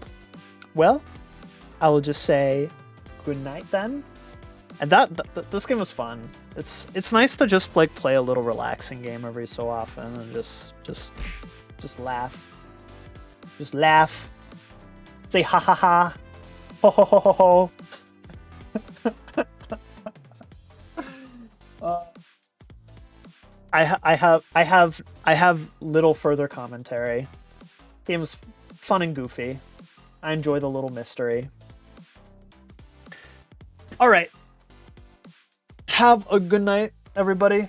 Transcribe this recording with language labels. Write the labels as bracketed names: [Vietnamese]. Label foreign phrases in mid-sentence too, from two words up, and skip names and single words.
[English] Well, I will just say good night then. And this game was fun. It's nice to just like play a little relaxing game every so often and just laugh. Just laugh. Say ha ha ha. Ho ho ho ho ho. I have little further commentary. Game was fun and goofy. I enjoy the little mystery. All right. Have a good night, everybody.